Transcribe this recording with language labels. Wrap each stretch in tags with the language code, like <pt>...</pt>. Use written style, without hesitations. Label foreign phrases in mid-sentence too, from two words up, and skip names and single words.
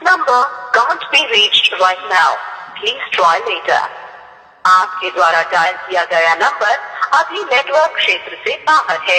<en>number can't be reached right now. Please try later.</en> <hi>आपके द्वारा डायल किया गया नंबर अभी नेटवर्क क्षेत्र से बाहर है।</hi>